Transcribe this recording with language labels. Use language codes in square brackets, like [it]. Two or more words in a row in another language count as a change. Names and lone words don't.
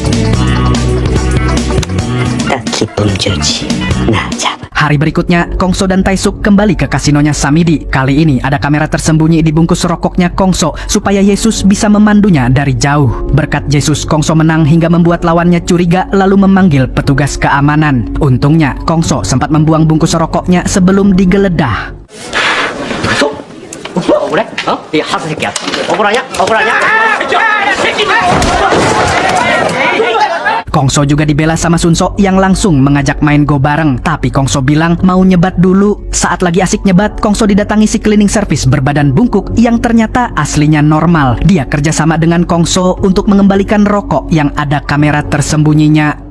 [id] Hari berikutnya, Kongso dan Taesuk kembali ke kasinonya Samidi. Kali ini ada kamera tersembunyi di bungkus rokoknya Kongso supaya Jesus bisa memandunya dari jauh. Berkat Jesus, Kongso menang hingga membuat lawannya curiga lalu memanggil petugas keamanan. Untungnya, Kongso sempat membuang bungkus rokoknya sebelum digeledah. [ko] 억울해? 어? 이 하수 새끼야. 억울하냐? 억울하냐? [id] Kongso juga dibela sama Sunso yang langsung mengajak main go bareng. Tapi Kongso bilang mau nyebat dulu. Saat lagi asik nyebat, Kongso didatangi si [en] cleaning service [id] berbadan bungkuk yang ternyata aslinya normal. Dia kerjasama dengan Kongso untuk mengembalikan rokok yang ada kamera tersembunyinya.